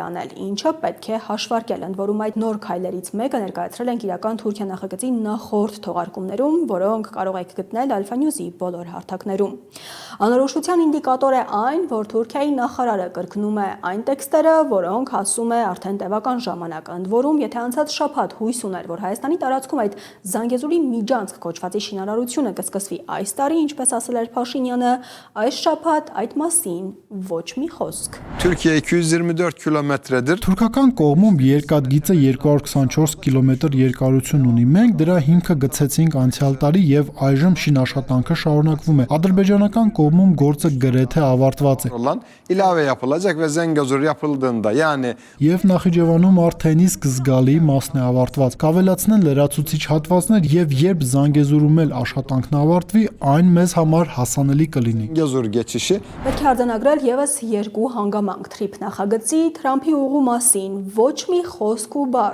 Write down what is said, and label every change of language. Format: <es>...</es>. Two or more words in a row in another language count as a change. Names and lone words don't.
<hy>կրկնել, ինչը պետք է հաշվարկել, ընդ որում այդ նոր քայլերից մեկը ներկայացրել ենք իրական Թուրքիա նախագծի նախորդ թողարկումներում, որոնք կարող եք գտնել Alpha News-ի բոլոր հարթակներում։ Անորոշության ինդիկատոր է այն, որ Թուրքիայի նախարարը կրկնում է այն տեքստերը, որոնք ասում է արդեն տևական ժամանակ, ընդ որում, եթե անցած շաբաթ հույս ուներ, որ Հայաստանի տարածքում այդ Զանգեզուրի միջանցք կոչվածի շինարարությունը կսկսվի այս տարի, ինչպես ասել էր Փաշինյանը, այս շաբաթ այդ մասին ոչ մի խոսք։</hy> <tr>Türkiye 224 kilometredir.</tr> <hy>Թուրքական կողմում երկաթգիծը 224 կիլոմետր երկարություն ունի։ Մենք դրա հիմքը գցեցինք անցյալ տարի եւ այժմ շինաշխատանքը շարունակվում է։ Ադրբեջանական կողմում գործը գրեթե ավարտված է։</hy> <tr>Olan ilave yapılacak ve Zengezur yapıldığında yani</tr> <hy>Եվ Նախիջևանում արդեն իսկ զգալի մասն է ավարտված։ Կավելացնեն լրացուցիչ հատվածներ եւ երբ Զանգեզուրում էլ աշխատանքն ավարտվի, այն մեզ համար հասանելի կլինի։</hy> <tr>Zengezur geçişi</tr> <hy>Պետք է արձանագրել եւս երկու հանգամանք թրիփ նախագծի Թրամփի ուղու մասին ոչ մի խոսք ու բառ,</hy>